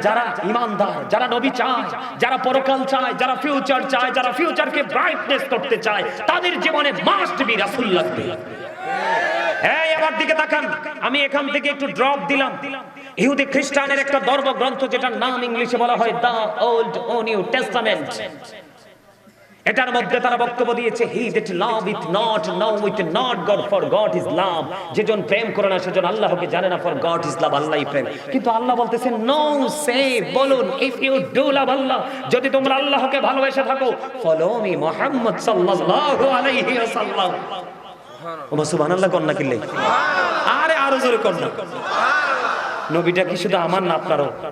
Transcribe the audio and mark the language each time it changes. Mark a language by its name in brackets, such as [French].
[Bangla] যারা ঈমানদার, যারা নবী চায়, যারা পরকাল চায়, যারা ফিউচার চায়, যারা ফিউচারকে ব্রাইটনেস করতে চায়, তাদের জীবনে মাস্ট বি রাসূল লাগবে। এই এবার দিকে তাকান, আমি এখান থেকে একটু ড্রপ দিলাম। ইহুদি খ্রিস্টানের একটা ধর্মগ্রন্থ যেটার নাম ইংলিশে বলা হয় দা ওল্ড ও নিউ টেস্টামেন্ট। এটার মধ্যে তারা বক্তব্য দিয়েছে, [English] He that loveth not knoweth not God, for God is love। [Bangla] যেজন প্রেম করে না সেজন আল্লাহকে জানে না, [English] for God is love, [Bangla] আল্লাহই প্রেম। কিন্তু আল্লাহ বলতেছেন নো, সে বলুন, [English] if you do love Allah, [Bangla] যদি তোমরা আল্লাহকে ভালোবেসে থাকো, [English] follow me [Bangla] মুহাম্মদ সাল্লাল্লাহু আলাইহি ওয়াসাল্লাম। ওমা সুবহানাল্লাহ কন্না কিল্লে, আরে আরো জোরে কন্না। নবীটা কি শুধু আমার না আপনারও?